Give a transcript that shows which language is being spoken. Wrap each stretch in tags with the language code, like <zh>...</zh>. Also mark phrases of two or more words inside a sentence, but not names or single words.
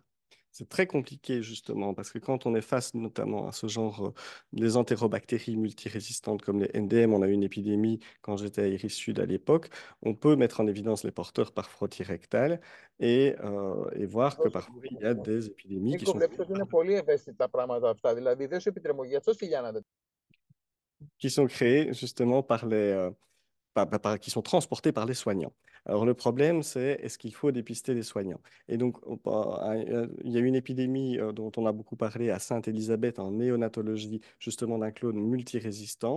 <fr>C'est très compliqué justement parce que quand on est face notamment à ce genre des entérobactéries multirésistantes comme les NDM, on a eu une épidémie quand j'étais à Iris Sud à l'époque, on peut mettre en évidence les porteurs par frottis rectal et voir que parfois il y a des épidémies qui</fr> <el>Νίκο,</el> <fr>sont</fr> <el>βλέπεις ότι είναι πολύ ευαίσθητα τα πράγματα αυτά. Δηλαδή, δεν σου επιτρέπω. Γι' αυτό στη Γιάννα δεν</el> <fr>créées justement par qui sont transportés par les soignants. Alors le problème, c'est est-ce qu'il faut dépister les soignants? Et donc, il y a eu une épidémie dont on a beaucoup parlé à Sainte-Élisabeth en néonatologie, justement d'un clone multirésistant.</fr>